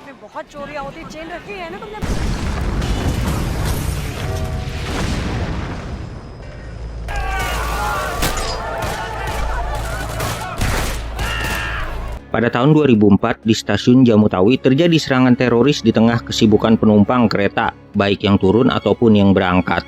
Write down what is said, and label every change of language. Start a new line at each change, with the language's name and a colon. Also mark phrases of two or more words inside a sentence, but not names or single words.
Hindi: बहुत चोरियां होती, चेन रखी है ना तुमने?
Indonesian: Pada tahun 2004, di stasiun Jamutawi terjadi serangan teroris di tengah kesibukan penumpang kereta, baik yang turun ataupun yang berangkat.